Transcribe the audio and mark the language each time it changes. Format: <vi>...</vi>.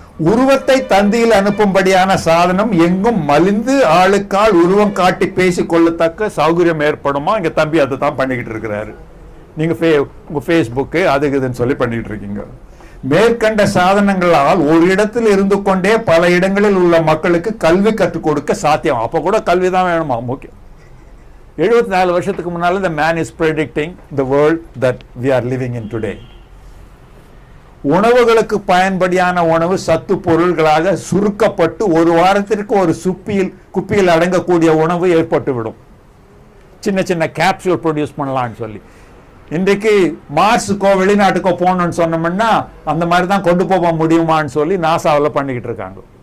<ta>உருவத்தை தந்தியில் அனுப்பும்படியான சாதனம் எங்கும் மலிந்து ஆளுக்கால் உருவம் காட்டி பேசி கொள்ளத்தக்க சௌகரியம் ஏற்படுமா, இங்க தம்பி அதை தான் பண்ணிக்கிட்டு இருக்கிறாரு. நீங்க உங்க ஃபேஸ்புக்கு அதுக்குதுன்னு சொல்லி பண்ணிட்டு இருக்கீங்க. மேற்கண்ட சாதனங்களால் ஒரு இடத்தில் இருந்து கொண்டே பல இடங்களில் உள்ள மக்களுக்கு கல்வி கற்றுக் கொடுக்க சாத்தியம். அப்ப கூட கல்வி தான் வேணுமா முக்கியம். 74 வருஷத்துக்கு முன்னால</ta> <en>the man is predicting the world that we are living in today.</en> <ta>உணவுகளுக்கு பயன்படியான உணவு சத்து பொருள்களாக சுருக்கப்பட்டு ஒரு வாரத்திற்கு ஒரு குப்பியில் அடங்கக்கூடிய உணவு ஏற்பட்டு விடும். சின்ன சின்ன கேப்சூல் ப்ரொடியூஸ் பண்ணலாம்னு சொல்லி. இன்றைக்கு மார்ஸுக்கோ வெளிநாட்டுக்கோ போகணும்னு சொன்னோம்னா அந்த மாதிரி தான் கொண்டு போக முடியுமான்னு சொல்லி நாசாவில் பண்ணிக்கிட்டு இருக்காங்க.</ta>